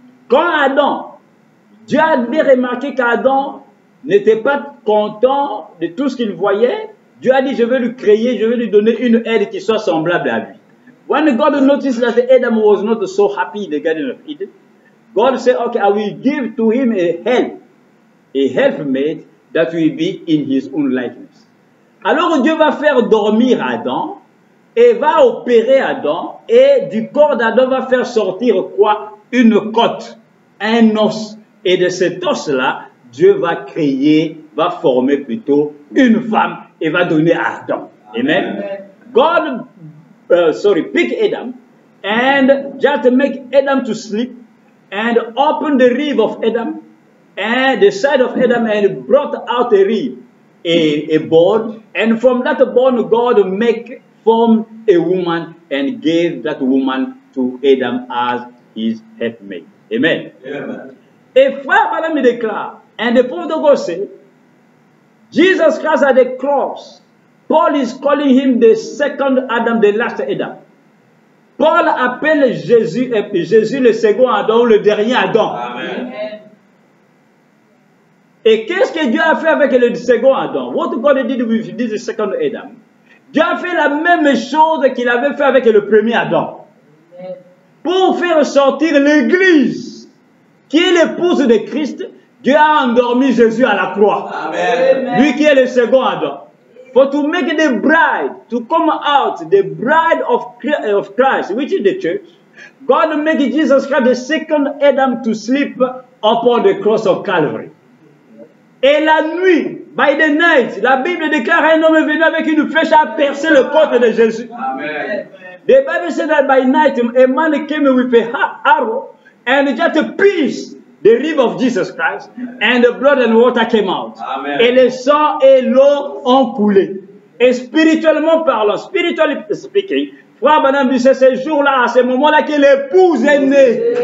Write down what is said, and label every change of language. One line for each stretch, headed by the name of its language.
French: Quand Adam, Dieu avait remarqué qu'Adam n'était pas content de tout ce qu'il voyait, Dieu a dit, je vais lui créer, je vais lui donner une aide qui soit semblable à lui.
English: When God noticed that Adam was not so happy in the Garden of Eden, God said, okay, I will give to him a helpmate that will be in his own likeness.
French: Alors Dieu va faire dormir Adam et va opérer Adam, et du corps d'Adam va faire sortir quoi? Une côte, un os. Et de cet os-là, Dieu va créer, va former plutôt une femme et va donner à Adam. Amen.
English: God, pick Adam and just make Adam to sleep and open the rib of Adam and the side of Adam and brought out a rib, a bone, and from that bone God formed a woman and gave that woman to Adam as his helpmate. Amen. Amen.
French: Et frère Branham déclare,
English: and the prophet of God said, Jesus Christ at the cross, Paul is calling him the second Adam, the last Adam.
French: Paul appelle Jésus le second Adam, le dernier Adam. Amen. Et qu'est-ce que Dieu a fait avec le second Adam?
English: What God did with this second Adam?
French: Dieu a fait la même chose qu'il avait fait avec le premier Adam. Pour faire sortir l'Église, qui est l'épouse de Christ, Dieu a endormi Jésus à la croix. Amen. Lui qui est le second Adam.
English: For to make the bride, to come out, the bride of Christ, which is the church, God made Jesus Christ the second Adam to sleep upon the cross of Calvary.
French: Et la nuit,
English: by the night,
French: la Bible déclare un homme est venu avec une flèche à percer le côte de Jésus. Amen.
English: The Bible said that by night a man came with a arrow and just pierced the rib of Jesus Christ and the blood and water came out. Amen.
French: Et le sang et l'eau ont coulé. Et spirituellement parlant,
English: spiritually speaking,
French: Frère Branham dit c'est ce jour-là, à ce moment-là que l'épouse est née.